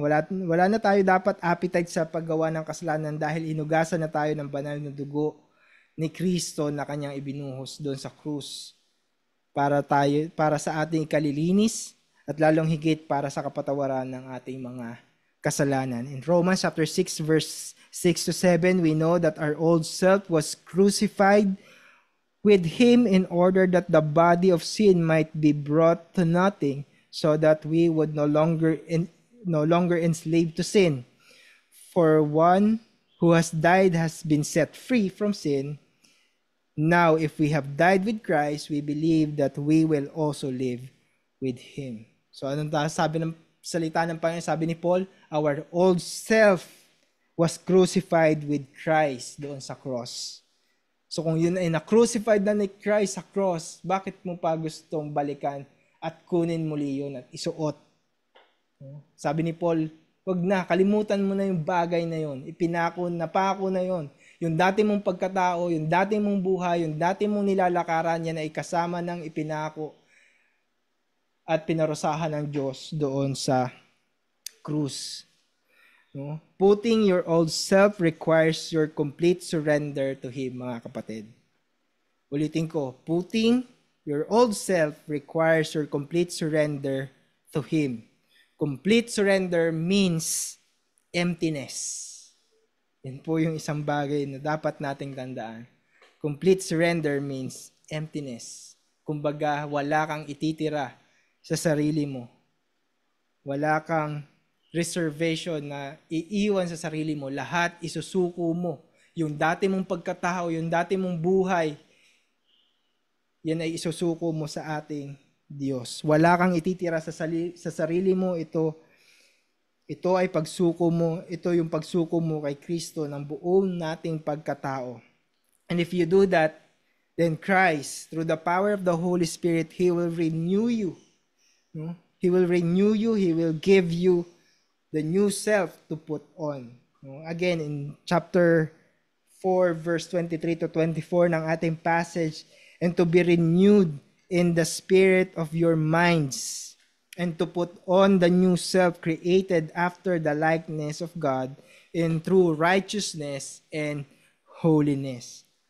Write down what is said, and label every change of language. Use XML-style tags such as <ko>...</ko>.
<tl>Wala na tayo dapat appetite sa paggawa ng kasalanan dahil hinugasan na tayo ng banal na dugo ni Kristo na kanyang ibinuhos doon sa krus para sa ating ikalilinis at lalong higit para sa kapatawaran ng ating mga kasalanan.</tl> <en>In Romans chapter 6 verse 6 to 7, we know that our old self was crucified with him in order that the body of sin might be brought to nothing, so that we would no longer enslaved to sin. For one who has died has been set free from sin. Now, if we have died with Christ, we believe that we will also live with him.</en> <tl>So anong sabi ng salita ng Panginoon? Sabi ni Paul,</tl> <en>our old self was crucified with Christ</en> <tl>doon sa</tl> <en>cross.</en> <tl>So kung yun ay na-crucified na ni Christ sa cross, bakit mo pa gustong balikan at kunin muli yun at isuot? Sabi ni Paul, wag na, kalimutan mo na yung bagay na yun. Napako na yun. Yung dati mong pagkatao, yung dati mong buhay, yung dati mong nilalakaran, yan ay kasama ng ipinako at pinarusahan ng Diyos doon sa krus.</tl> <en>No? Putting your old self requires your complete surrender to Him,</en> <tl>mga kapatid. Ulitin ko,</tl> <en>putting your old self requires your complete surrender to Him. Complete surrender means emptiness.</en> <tl>Yan po yung isang bagay na dapat nating tandaan.</tl> <en>Complete surrender means emptiness.</en> <tl>Kumbaga, wala kang ititira sa sarili mo. Wala kang reservation na iiwan sa sarili mo. Lahat isusuko mo. Yung dati mong pagkatao, yung dati mong buhay, yan ay isusuko mo sa ating Diyos. Wala kang ititira sa sarili mo. Ito ay pagsuko mo. Ito yung pagsuko mo kay Kristo ng buong nating pagkatao.</tl> <en>And if you do that, then Christ, through the power of the Holy Spirit, He will renew you. No? He will renew you. He will give you the new self to put on. Again, in chapter 4, verse 23 to 24</en> <tl>ng ating</tl> <en>passage, and to be renewed in the spirit of your minds, and to put on the new self created after the likeness of God in true righteousness and holiness.</en>